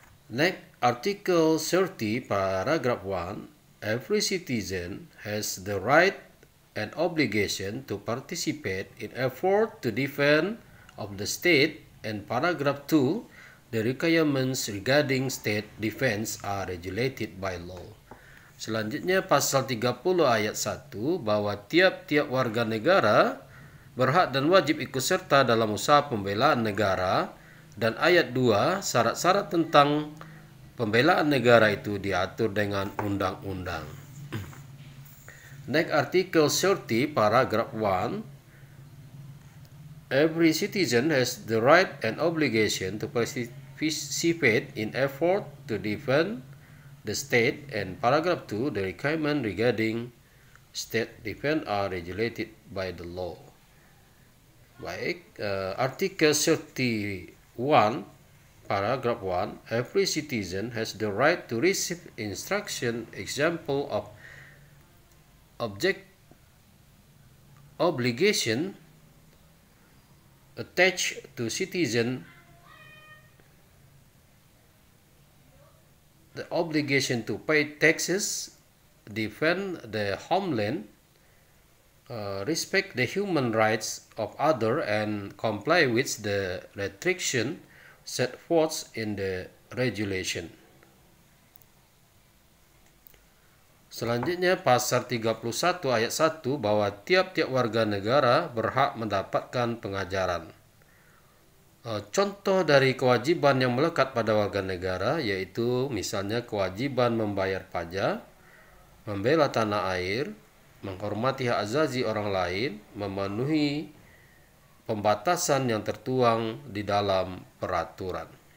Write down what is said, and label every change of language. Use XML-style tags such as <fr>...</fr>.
<en>Next, Article 30, Paragraph 1, every citizen has the right and obligation to participate in effort to defend of the state, and Paragraph 2, the requirements regarding state defense are regulated by law.</en> <id>Selanjutnya pasal 30 ayat 1 bahwa tiap-tiap warga negara berhak dan wajib ikut serta dalam usaha pembelaan negara, dan ayat 2 syarat-syarat tentang pembelaan negara itu diatur dengan undang-undang.</id> <en>Next, Article 30, Paragraph 1, every citizen has the right and obligation to participate in effort to defend the state, and Paragraph 2, the requirement regarding state defense are regulated by the law.</en> <id>Baik, Artikel 31,</id> <en>Paragraph 1, every citizen has the right to receive instruction, example of obligation attached to citizen, the obligation to pay taxes, defend the homeland, respect the human rights of others, and comply with the restriction set forth in the regulation.</en> <id>Selanjutnya pasal 31 ayat 1 bahwa tiap-tiap warga negara berhak mendapatkan pengajaran. Contoh dari kewajiban yang melekat pada warga negara yaitu misalnya kewajiban membayar pajak, membela tanah air, menghormati hak asasi orang lain, memenuhi pembatasan yang tertuang di dalam peraturan.</id>